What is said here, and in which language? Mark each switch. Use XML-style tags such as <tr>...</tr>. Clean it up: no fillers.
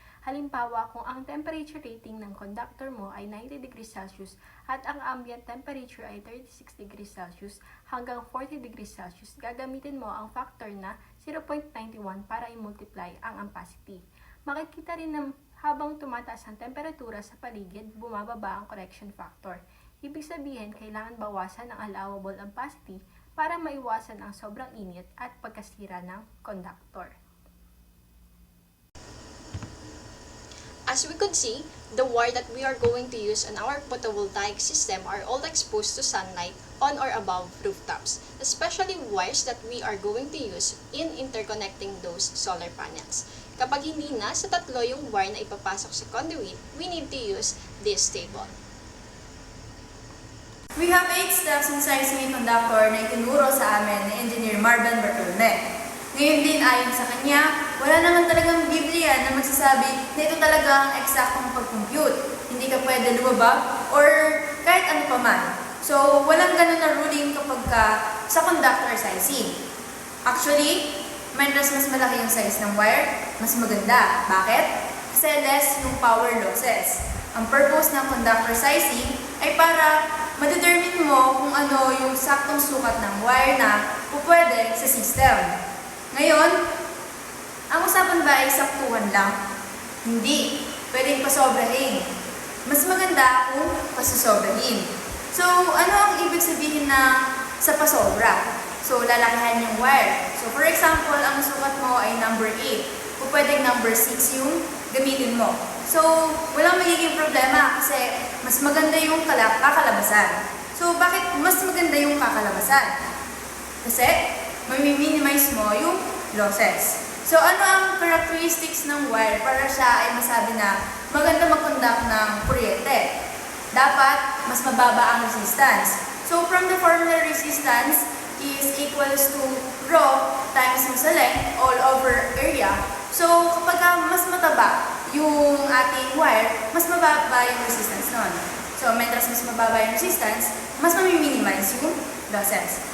<tl>Halimbawa, kung ang temperature rating ng conductor mo ay 90 degrees Celsius at ang ambient temperature ay 36 degrees Celsius hanggang 40 degrees Celsius, gagamitin mo ang factor na 0.91 para i-multiply ang ampacity. Makikita rin na habang tumataas ang temperatura sa paligid, bumababa ang correction factor. Ibig sabihin, kailangan bawasan ang allowable ampacity para maiwasan ang sobrang init at pagkasira ng conductor.</tl> <en>As we could see, the wire that we are going to use on our photovoltaic system are all exposed to sunlight on or above rooftops, especially wires that we are going to use in interconnecting those solar panels.</en> <tl>Kapag hindi na sa tatlo yung wire na ipapasok sa conduit,</tl> <en>we need to use this table. We have 8 steps in sizing a conductor</en> <tl>na itinuro sa amin ni Engineer Marvin Bartolome. Ngayon din, ayon sa kanya, wala naman talagang Biblia na magsasabi na ito talaga ang eksaktong pag-compute. Hindi ka pwede lumaba or kahit ano pa man. So, walang ganun na ruling kapag sa conductor sizing. Actually, mas malaki yung size ng wire, mas maganda. Bakit? Kasi less yung power losses. Ang purpose ng conductor sizing ay para ma-determine mo kung ano yung saktong sukat ng wire na pupwede sa system. Ngayon, ang usapan ba ay saktuhan lang? Hindi. Pwedeng pasobrahin. Mas maganda kung pasosobrahin. So, ano ang ibig sabihin na sa pasobra? So, lalakihan yung wire. So, for example, ang sukat mo ay number 8. Kung pwedeng number 6 yung gamitin mo. So, walang magiging problema kasi mas maganda yung kakalabasan. So, bakit mas maganda yung kakalabasan? Kasi, may-minimize mo yung losses. So, ano ang characteristics ng wire para siya ay masabi na maganda mag-conduct ng kuryente? Dapat, mas mababa ang resistance.</tl> <en>So, from the formula resistance is equals to rho times mo sa length all over area.</en> <tl>So, kapag mas mataba yung ating wire, mas mababa yung resistance nun. So, mentras mas mababa yung resistance, mas mami-minimize yung losses.</tl>